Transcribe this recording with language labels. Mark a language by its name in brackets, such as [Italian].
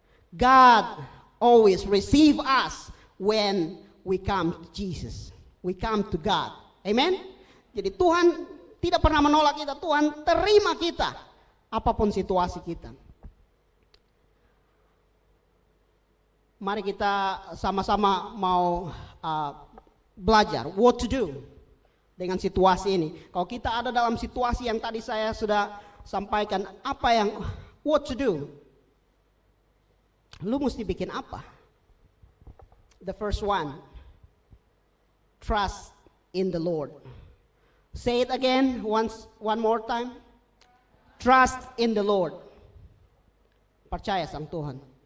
[English] God always receive us when we come to Jesus, we come to God. Amen. [Indonesian] Jadi Tuhan tidak pernah menolak kita, Tuhan terima kita apapun situasi kita. Mari kita sama-sama mau belajar [English] what to do [Indonesian] dengan situasi ini. Kalau kita ada dalam situasi yang tadi saya sudah sampaikan, apa yang [English] what to do? [Indonesian] Lu mesti bikin apa? [English] The first one, trust in the Lord. Say it again one more time. Trust in the Lord. [Indonesian] Percaya sama Tuhan.